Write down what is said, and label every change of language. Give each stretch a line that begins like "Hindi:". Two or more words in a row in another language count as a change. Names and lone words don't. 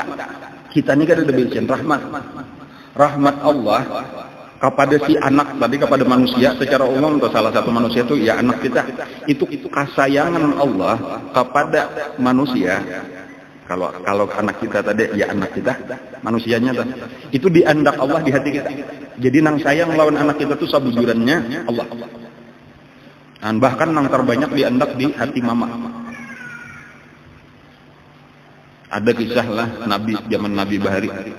Indonesian: Kita ini kan ada bisian rahmat. Rahmat Allah kepada si anak tadi, kepada manusia secara umum atau salah satu manusia itu ya anak kita.
Banjar: Itu kasayangan Allah kepada manusia.
Indonesian: Kalau anak kita tadi ya anak kita, manusianya tadi.
Banjar: Itu diandak Allah di hati kita. Jadi nang sayang lawan anak kita tuh sabujurannya Allah. Dan bahkan nang terbanyak diandak di hati mama.
Indonesian: Ada kisah lah Nabi zaman Nabi Bahari.